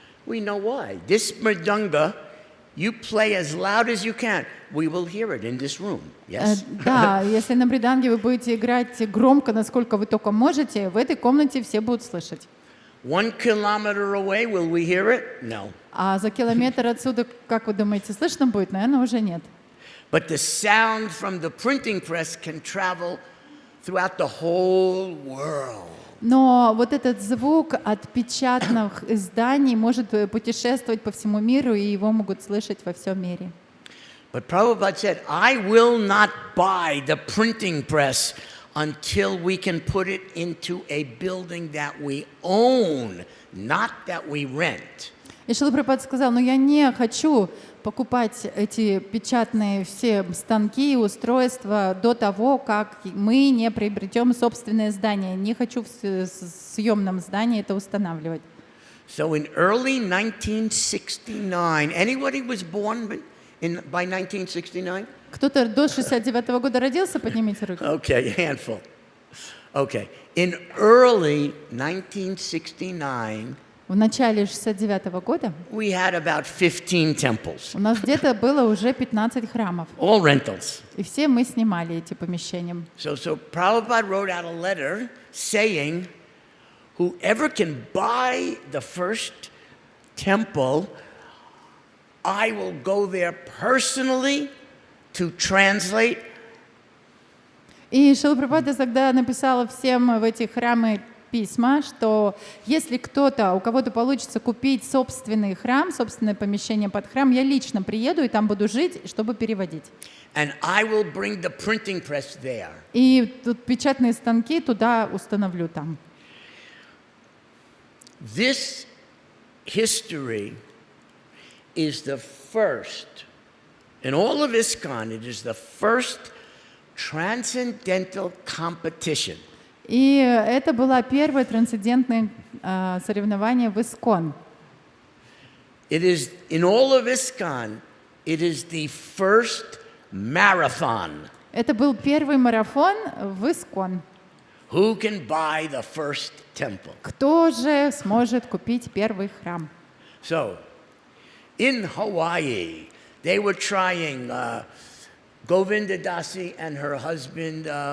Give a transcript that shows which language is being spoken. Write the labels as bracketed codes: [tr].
[en] We know why. This mridanga, you play as loud as you can. We will hear it in this room. Yes? [ru] Да, если на мриданге вы будете играть громко, насколько вы только можете, в этой комнате все будут слышать. [en] 1 kilometer away, will we hear it? No. [ru] А за километр отсюда, как вы думаете, слышно будет? Наверное, уже нет. [en] But the sound from the printing press can travel throughout the whole world. [ru] Но вот этот звук от печатных изданий может путешествовать по всему миру, и его могут слышать во всем мире. [en] But Prabhupada said, I will not buy the printing press until we can put it into a building that we own, not that we rent. [ru] И Шрила Прабхупада сказал, но я не хочу покупать эти печатные все станки и устройства до того, как мы не приобретем собственное здание. Не хочу в съемном здании это устанавливать. [en] So in early 1969, anybody was born by 1969? [ru] Кто-то до 69-го года родился? Поднимите руки. [en] Okay, a handful. Okay. In early 1969, [ru] В начале 69-го года [en] we had about 15 temples, [ru] у нас где-то было уже 15 храмов. [en] all rentals. [ru] И все мы снимали эти помещения. [en] So Prabhupada wrote out a letter saying, whoever can buy the first temple, I will go there personally to translate. [ru] И Шрила Прабхупада тогда написала всем в эти храмы письма, что если у кого-то получится купить собственный храм, собственное помещение под храм, я лично приеду и там буду жить, чтобы переводить. [en] And I will bring the printing press there. [ru] И тут печатные станки туда установлю там. [en] This history is the first, in all of ISKCON, it is the first transcendental competition. [ru] И это было первое трансцендентное соревнование в ИСККОН. [en] It is, in all of ISKCON, it is the first marathon. [ru] Это был первый марафон в ИСККОН. [en] Who can buy the first temple? [ru] Кто же сможет купить первый храм? [en] So, in Hawaii, they were trying Govinda Dasi and her husband.